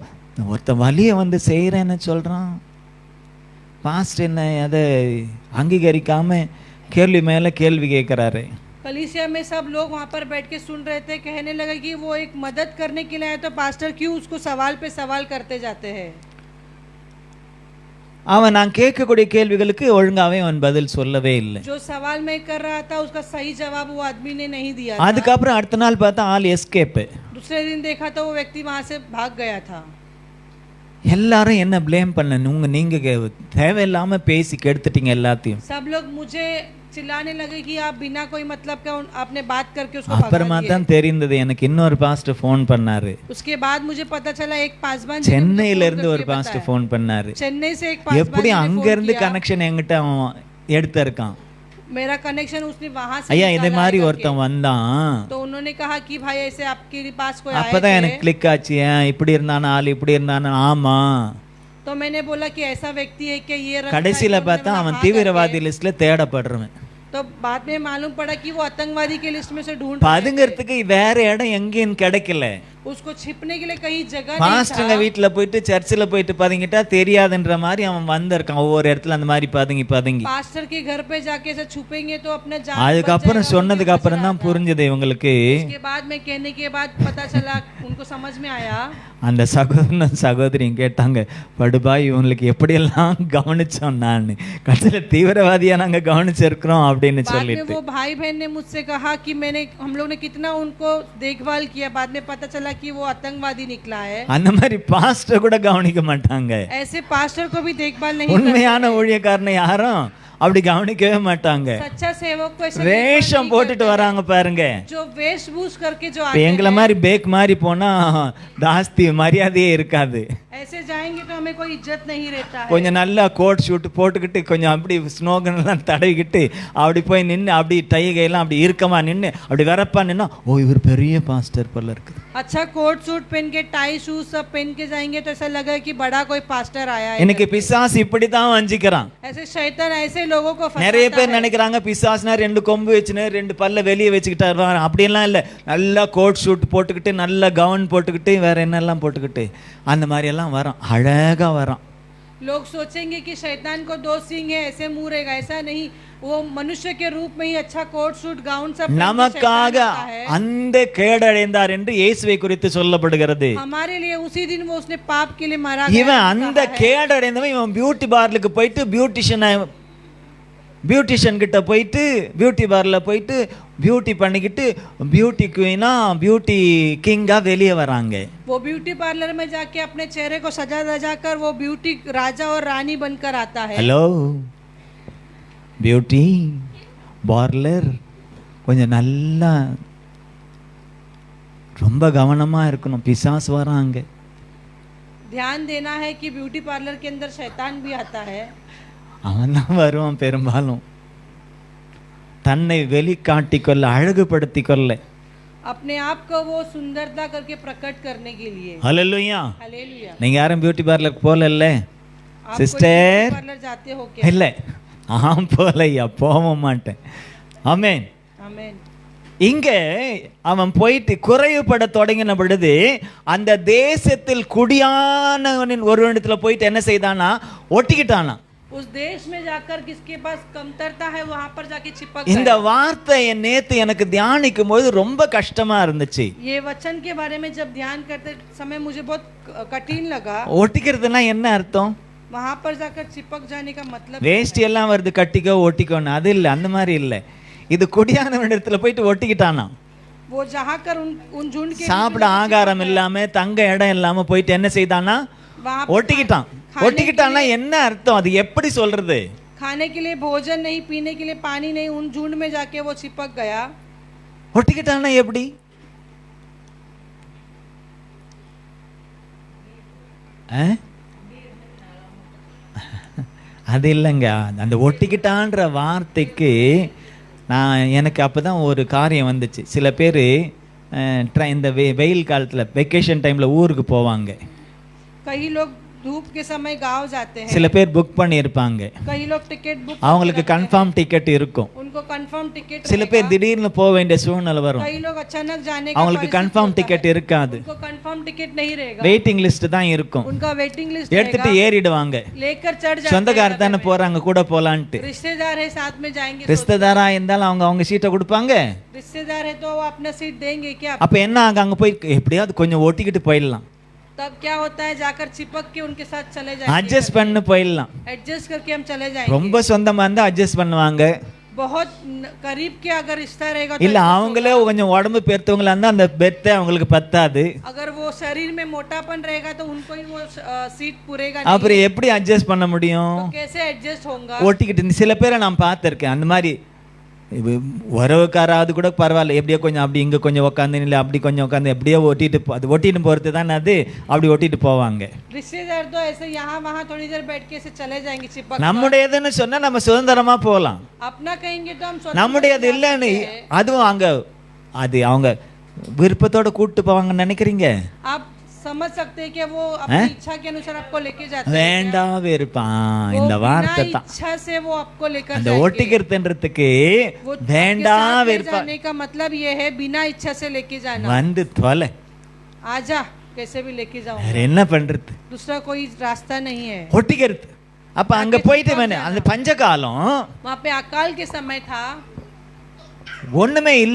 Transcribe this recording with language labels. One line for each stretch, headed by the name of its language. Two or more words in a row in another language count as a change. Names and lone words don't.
Tamil: ஒருத்தன் வலியை வந்து செய்கிறேன்னு சொல்கிறான், பாஸ்ட் என்ன அதை அங்கீகரிக்காம கேள்வி மேலே கேள்வி கேட்குறாரு.
Hindi: कलीसिया में सब लोग वहाँ पर बैठ के सुन रहे थे. कहने लगा कि वो एक मदद करने के लिए आए तो पास्टर क्यों उसको सवाल पे सवाल करते जाते हैं.
Tamil: அவன் நான் கேட்கக்கூடிய கேள்விகளுக்கு ஒழுங்காவே அவன் பதில் சொல்லவே இல்லை.
Hindi: जो सवाल मैं कर रहा था उसका सही जवाब वो आदमी ने नहीं दिया.
Tamil: அதுக்கப்புறம் அடுத்த நாள் பார்த்தா ஆள் எஸ்கேப்.
Hindi: दूसरे दिन देखा तो वो व्यक्ति वहां से भाग गया था.
Tamil: எல்லாரும் என்ன ப்ளேம் பண்ண, நீங்க தேவையில்லாம பேசி கெடுத்துட்டீங்க எல்லாத்தையும்.
Hindi: सब लोग मुझे चिल्लाने लगे कि आप बिना कोई मतलब का आपने बात करके उसको
Tamil: அப்புறமா தான் தெரிந்தது எனக்கு இன்னொரு பாஸ்டர் ஃபோன் பண்ணாரு.
Hindi: उसके बाद मुझे पता चला एक पासवान
Tamil: சென்னையில இருந்து ஒரு பாஸ்டர் ஃபோன் பண்ணாரு.
Hindi: चेन्नई से एक पासवान
Tamil: எப்படி அங்க இருந்து கனெக்ஷன் என்கிட்ட அவன் எடுத்திருக்கான்.
Hindi: मेरा कनेक्शन उसने वहां से
Tamil: ஐயா இதே மாதிரி ஒருத்தன் வந்தான்,
Hindi: तो उन्होंने कहा कि भाई ऐसे आपके पास कोई आया
Tamil: அப்பதான் எனக்கு கிளிக் ஆச்சு. இப்படி இருந்தானா ஆள், இப்படி இருந்தானா, ஆமா.
Hindi: तो मैंने बोला कि ऐसा व्यक्ति है कि ये
Tamil: கடைசியில பார்த்தா அவன் தீவிரவாதி லிஸ்ட்ல தேடப்படுறவன்.
Hindi: तो बाद में मालूम पड़ा कि वो आतंकवादी के लिस्ट में से ढूंढ
Tamil: பதுங்கிறதுக்கு வேற இடம் எங்கேயும் கிடைக்கல.
Hindi: उसको छिपने के लिए कहीं जगह नहीं
Tamil: பாஸ்டர்ங்க வீட்டுல போயிட்டு சர்ச்சில் போயிட்டு பதுங்கிட்டா தெரியாதுன்ற மாதிரி அவன் வந்திருக்கான். ஒவ்வொரு இடத்துல அந்த மாதிரி பதுங்கி
Hindi: पास्टर के घर पे जाके ऐसे छुपेंगे तो अपना जान.
Tamil: அதுக்கப்புறம் சொன்னதுக்கு அப்புறம் தான் புரிஞ்சது இவங்களுக்கு.
Hindi: उसके बाद में कहने के बाद पता चला, उनको समझ में आया.
Tamil: அந்த சகோதரன் சகோதரியும் கேட்டாங்க, படுபாய் இவங்களுக்கு எப்படியெல்லாம் கவனிச்சோம், நான் கடைசியில் தீவிரவாதியா நாங்க கவனிச்சிருக்கிறோம் அப்படின்னு சொல்லிட்டு.
Hindi: वो भाई बहन ने मुझसे कहा कि हम लोग ने कितना उनको देखभाल किया. बाद में पता चला कि वो आतंकवादी निकला है.
Tamil: அந்த மாதிரி பாஸ்டர் கூட கவனிக்க மாட்டாங்க.
Hindi: ऐसे पास्टर को भी देखभाल नहीं.
Tamil: உண்மையான ஊழியக்காரனை யாரும் அப்படி கவனிக்கவே மாட்டாங்க.
Hindi: सच्चा सेवक को ऐसे
Tamil: வேஷம் போட்டுட்டு வராங்க பாருங்க.
Hindi: जो वेशभूष करके जो आते हैं,
Tamil: எங்களை மாதிரி பேக் மாதிரி போனா தாஸ்தி மரியாதையே இருக்காது.
Hindi: ऐसे जाएंगे तो हमें कोई इज्जत नहीं रहता है.
Tamil: கொஞ்சம் நல்லா
English: coat suit
Tamil: போட்டுக்கிட்டு கொஞ்சம் அப்படி ஸ்னோகன் எல்லாம் தடவிக்கிட்டு அப்படி போய் நின்று அப்படி டைகையெல்லாம் அப்படி இறுக்கமா நின்று அப்படி வரப்பா நின்னா, ஓ இவர் பெரிய பாஸ்டர் போல இருக்குது.
Hindi: अच्छा
English: coat suit
Hindi: पहन के
English: tie shoes
Hindi: सब पहन के जाएंगे तो ऐसा लगा कि बड़ा कोई पास्टर आया है.
Tamil: இன்னைக்கு பிசாசு இப்படி தான் வஞ்சிக்கிறான்.
Hindi: ऐसे शैतान ऐसे लोगों को फंसाता है.
Tamil: நிறைய பேர் நினைக்கிறாங்க பிசாசுனா ரெண்டு கொம்பு வச்சுன்னு ரெண்டு பல்ல வெளியே வச்சுக்கிட்டாரு. அப்படியெல்லாம் இல்லை. நல்லா
English: coat suit
Tamil: போட்டுக்கிட்டு நல்ல கவுன் போட்டுக்கிட்டு வேற என்னெல்லாம் போட்டுக்கிட்டு அந்த மாதிரி எல்லாம் வரான், அழகா வரான்.
Hindi: लोग सोचेंगे कि शैतान को दो सींग है ऐसे मुंह रहेगा. ऐसा नहीं, वो मनुष्य के रूप में ही अच्छा
English: coat suit gown
Hindi: सब पहन के
Tamil: நமக்காக
Hindi: शैतान आता है।
Tamil: அந்த கேடடைந்தார் என்று இயேசுவை குறித்து சொல்லப்படுகிறது.
Hindi: हमारे लिए उसी दिन वो उसने पाप के लिए मारा
Tamil: இவன்
Hindi: गया
Tamil: அந்த கேடடைந்தவன் இவன்
English: beauty parlour
Tamil: போயிட்டு பியூட்டிஷியன் கிட்ட போயிட்டு
English: beauty parlour
Tamil: போயிட்டு பியூட்டி பண்ணிக்கிட்டு
English: beauty queen beauty king
Tamil: வெளியே வராங்க.
Hindi: वो
English: beauty parlour
Hindi: में जाके अपने चेहरे को सजा धजा कर वो ब्यूटी राजा और रानी बनकर आता है।
Tamil: ஹலோ,
English: beauty parlour
Tamil: கொஞ்சம் நல்லா ரொம்ப கவனமா இருக்கணும், பிசாசு வராங்க.
Hindi: ध्यान देना है कि
English: beauty parlour
Hindi: के अंदर शैतान भी आता है।
Tamil: அவன் தான் வருவான் பெரும்பாலும் தன்னை வெளிக்காட்டிக்கொள்ள அழகுபடுத்திக்கொள்ள.
Hindi: अपने आप को वो सुंदरता करके प्रकट करने के लिए।
Tamil: ஹல்லேலூயா.
Hindi: हालेलुया।
Tamil: நீங்க யாரும்
English: beauty parlour
Tamil: போகல
Hindi: आप कोई
Tamil: சிஸ்டர்?
English: beauty parlour
Hindi: जाते हो क्या?
Tamil: இல்லை, போகலையா, போக மாட்டேன். ஆமென்.
Hindi: आमीन।
Tamil: இங்க அவன் போயிட்டு குறைவுபட தொடங்கின பொழுது அந்த தேசத்தில் குடியானவனின் ஒருவனிடத்துல போயிட்டு என்ன செய்தானா, ஒட்டிக்கிட்டானா.
Hindi: उस देश में जाकर किसके पास कमतरता है वहां पर जाके चिपक
Tamil: இந்த
Hindi: गया।
Tamil: வார்த்தை நேத்து எனக்கு தியானிக்கும் போது ரொம்ப கஷ்டமா இருந்துச்சு.
Hindi: ये वचन के बारे में जब ध्यान करते समय मुझे बहुत कठिन लगा।
Tamil: ஒட்டிக்கிறதுனா என்ன அர்த்தம்?
Hindi: वहां पर जाकर चिपक जाने का मतलब
Tamil: வேஷ்டி எல்லாம் வருது கட்டிக்கோ ஒட்டிக்கோன்னு, அது இல்லை, அந்த மாதிரி இல்லை. இது குடியானவனிடத்துல போயிட்டு ஒட்டிக்கிட்டானா.
Hindi: वो जहाँ कर उन झुंड के
Tamil: சாப்பிட ஆகாரம் இல்லாம தங்க இடம் இல்லாம போயிட்டு என்ன செய்தானா,
Hindi: वहां
Tamil: ஒட்டிக்கிட்டான். ஒட்டிக்கிட்டான்னா என்ன அர்த்தம், அது எப்படி சொல்றது?
Hindi: खाने के लिए भोजन नहीं, पीने के लिए पानी नहीं, उन झुंड में जाके वो चिपक गया।
Tamil: ஒட்டிக்கிட்டான்னா எப்படி? அது இல்லைங்க, அந்த ஒட்டிக்கிட்டான்ற வார்த்தைக்கு எனக்கு அப்பதான் ஒரு காரியம் வந்துச்சு. சில பேர் இந்த வெயில் காலத்தில்
English: vacation time
Tamil: ஊருக்கு போவாங்க.
Hindi: कई लोग धूप के समय गांव जाते हैं।
Tamil: சில பேர் புக் பண்ணியிருப்பாங்க,
Hindi: कई लोग
English: ticket book
Tamil: அவங்களுக்கு
English: confirm ticket
Tamil: இருக்கும்.
Hindi: उनको
English: confirm ticket.
Tamil: சில பேர் திடீர்னு போக வேண்டிய சூழ்நிலை வரும்,
Hindi: कई लोग अचानक जाने का
Tamil: அவங்களுக்கு
English: confirm ticket
Tamil: இருக்காது,
Hindi: उनको
English: confirm ticket
Hindi: नहीं रहेगा,
English: waiting list
Tamil: தான் இருக்கும்.
Hindi: उनका
English: waiting list
Tamil: எடுத்துட்டு ஏறிடுவாங்க.
Hindi: लेकर चढ़ जाते हैं।
Tamil: சொந்தக்காரர் தானே போறாங்க கூட போலான்ட்டு.
Hindi: रिश्तेदार है साथ में जाएंगे।
Tamil: ரிஷ்ததாரா இருந்தாலும் அவங்க சீட்டை கொடுப்பாங்க.
Hindi: रिश्तेदार है तो वो अपना सीट देंगे क्या?
Tamil: அப்ப என்ன ஆகும், அங்க போய் எப்படியாவது கொஞ்சம் ஒட்டிக்கிட்டு போயிடலாம்,
Hindi: तब क्या होता है, जाकर चिपक के उनके साथ चले जाएंगे,
Tamil: அட்ஜஸ்ட் பண்ணு போயிடலாம்.
Hindi: एडजस्ट करके हम चले जाएंगे।
Tamil: ரொம்ப சொந்தமா இருந்தா அட்ஜஸ்ட் பண்ணுவாங்க.
Hindi: बहुत करीब के अगर रिश्ता रहेगा तो
Tamil: இல்ல அவங்களே கொஞ்சம் உடம்பு பெருத்தவங்களா இருந்தா அந்த பெத்தை அவங்களுக்கு பத்தாது.
Hindi: अगर वो शरीर में मोटापन रहेगा तो उनको ही वो सीट पूरेगा नहीं।
Tamil: அப்புறம் எப்படி அட்ஜஸ்ட் பண்ண முடியும்?
Hindi: तो कैसे एडजस्ट होगा?
Tamil: ஒட்டிக்கிட்டு சில பேரை நான் பார்த்துருக்கேன் அந்த மாதிரி. உறவுக்காராவது கூட பரவாயில்ல, எப்படியோ கொஞ்சம் அப்படி இங்கே கொஞ்சம் உட்காந்து இல்லை அப்படி கொஞ்சம் உட்காந்து எப்படியோ ஒட்டிட்டு அது ஒட்டிட்டு போகிறது தானே, அது அப்படி ஒட்டிட்டு போவாங்க.
Hindi: रिश्तेदार तो ऐसे यहाँ वहाँ थोड़ी देर बैठ के ऐसे चले जाएंगे चिपक।
Tamil: நம்முடையதுன்னு சொன்னா நம்ம சுதந்திரமா போகலாம்.
Hindi: अपना कहेंगे तो हम
Tamil: நம்முடையது இல்லைன்னு அதுவும் அங்க அது அவங்க விருப்பத்தோட கூட்டு போவாங்கன்னு நினைக்கிறீங்க?
Hindi: आप समझ सकते हैं कि वो अपनी इच्छा के अनुसार आपको लेके जाते हैं।
Tamil: வேண்டாம் வெறுப்பான் இந்த வார்த்தை தான்.
Hindi: इच्छा से वो आपको लेकर
Tamil: அந்த ஒட்டிக்கிறதுன்றதுக்கு வேண்டாம் வெறுப்பான்
Hindi: जाने का मतलब ये है बिना इच्छा से लेके जाना।
Tamil: வந்து தொலை,
Hindi: आजा कैसे भी लेके जाओ,
Tamil: வேற என்ன பண்றது,
Hindi: दूसरा कोई रास्ता नहीं है।
Tamil: ஒட்டிக்கிறது. அப்ப அங்க போயிட்டு அந்த பஞ்சகாலம்
Hindi: वहाँ पे अकाल के समय था,
Tamil: ஒண்ணுமே இல்ல,